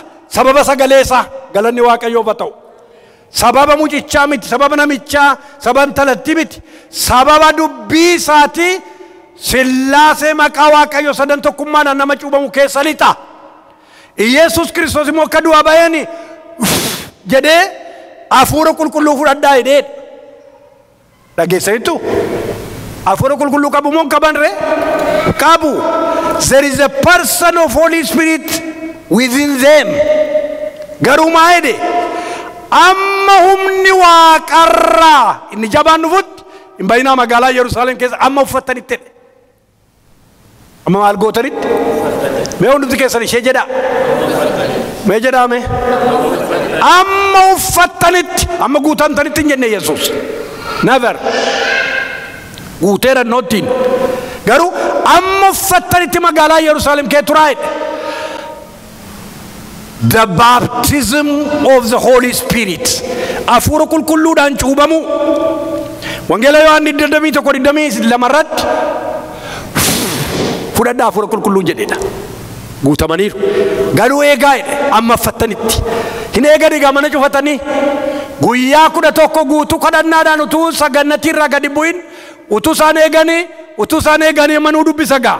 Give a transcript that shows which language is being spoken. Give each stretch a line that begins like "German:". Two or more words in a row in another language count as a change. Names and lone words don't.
Oromo: Sababa sagalee isaa galanni Waaqayyoof haa ta'u. Sababa mucichaa miti, sababa namichaa, sababa intalattii miti, sababa dubbii isaati Sillaasee maqaa Waaqayyo sadan tokkummaadhaan nama cuubamu keessa lixa. Yesuus Kiristoos immoo akka du'aa ba'een jedhee hafuura qulqulluu fudhadhaa jedhee dhageessanitu. Hafuura qulqulluu qabu moo qaban ree? Qabu.
English: There is a person of Holy Spirit within them.
Oromo: Garuu maa jedhe? Amma humni waaqarraa inni jabaan dhufutti hin bayinaa magaalaa Yerusaalem keessa amma uffattanitti jedhe. Amma maal gootanitti? Mee hundumti keessan ishee jedhaa? Mee jedhaa mee? Amma uffattanitti amma guutamtanitti hin jenne Yesuus. Never. Guuteera nootiin. Garuu amma uffattanitti magaalaa Yerusaalem kee turaa jedhe.
English: The baptism of the Holy Spirit.
Oromo: Hafuura qulqulluudhaan cuubamu. Wangeela Yohaannis 21:22 fudhadhaa hafuura qulqulluu jedhedha. Guutamaniiru. Garuu eegaa jedhe amma uffattanitti. Hin eegan egaa mana cufatanii guyyaa 11 guutuu kadhannaadhaan utuu sagannatti irraa gadi bu'in utuu isaan eeganii manuu dubbisa gaa.